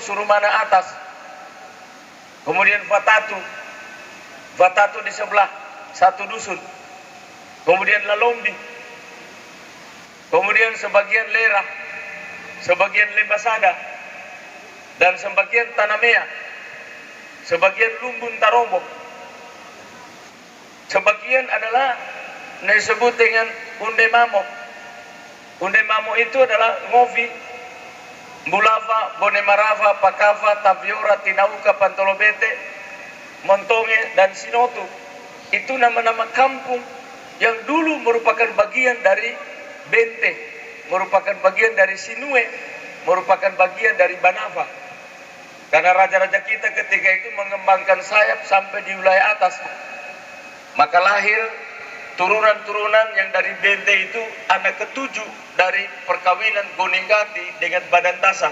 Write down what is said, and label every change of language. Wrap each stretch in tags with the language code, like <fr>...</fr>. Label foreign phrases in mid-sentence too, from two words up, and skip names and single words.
<id>surumana atas, kemudian fatatu di sebelah satu dusun, kemudian lalombi, kemudian sebagian lerah, sebagian lembasada, dan sebagian tanamea, sebagian lumbun tarombok, sebagian adalah disebut dengan unde mamo. Unde mamo itu adalah ngovi, bulava, bonemarava, pakava, taviora, tinauka, pantolobete, montonge, dan sinotu. Itu nama-nama kampung yang dulu merupakan bagian dari Bente, merupakan bagian dari Sinue, merupakan bagian dari Banava. Karena raja-raja kita ketika itu mengembangkan sayap sampai di wilayah atas, maka lahir turunan-turunan yang dari Bente itu anak ketujuh dari perkawinan Gonenggati dengan Badantasa.</id>